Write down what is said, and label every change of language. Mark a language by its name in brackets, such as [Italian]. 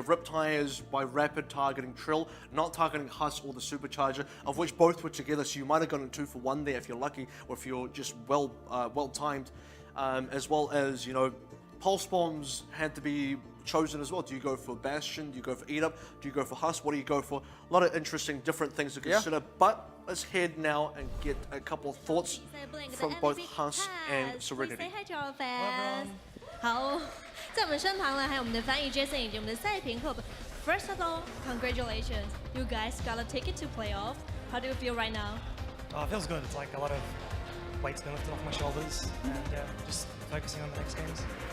[English] Rip tires by rapid targeting Trill, not targeting Huss or the supercharger, of which both were together, so you might have gotten 2 for 1 there if you're lucky, or if you're just well timed, as well as, you know, pulse bombs had to be chosen as well. Do you go for Bastion? Do you go for Eat Up? Do you go for Huss? What do you go for? A lot of interesting different things to consider, but let's head now and get a couple of thoughts from both Huss and Serenity. Say hi to our fans. [Chinese] 好，在我们身旁呢，还有我们的翻译 Jason 以及我们的赛评课本。 [English] First of all, congratulations, you guys got a ticket to playoff. How do you feel right now? Oh, it feels good. It's like a lot of weight's been lifted off my shoulders, and just focusing on the next games.